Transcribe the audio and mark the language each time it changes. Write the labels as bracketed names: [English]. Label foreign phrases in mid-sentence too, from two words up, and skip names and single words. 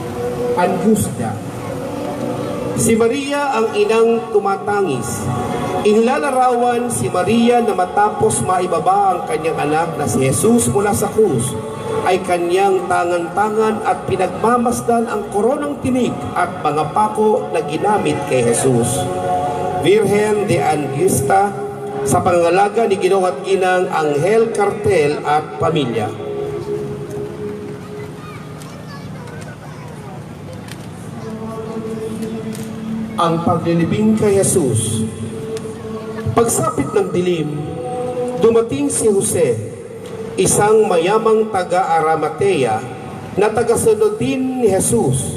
[Filipino] Si Maria ang inang tumatangis. Inilalarawan si Maria na matapos maibaba ang kanyang anak na si Jesus mula sa krus, ay kanyang tangan-tangan at pinagmamasdan ang koronang tinig at mga pako na ginamit kay Jesus. Virgen de Angustia, sa pangangalaga ni Ginoong at Ginang Anghel Cartel at pamilya. Ang paglilibing kay Jesus. Pagsapit ng dilim, dumating si Jose, isang mayamang taga-Arimatea na tagasunod din ni Jesus.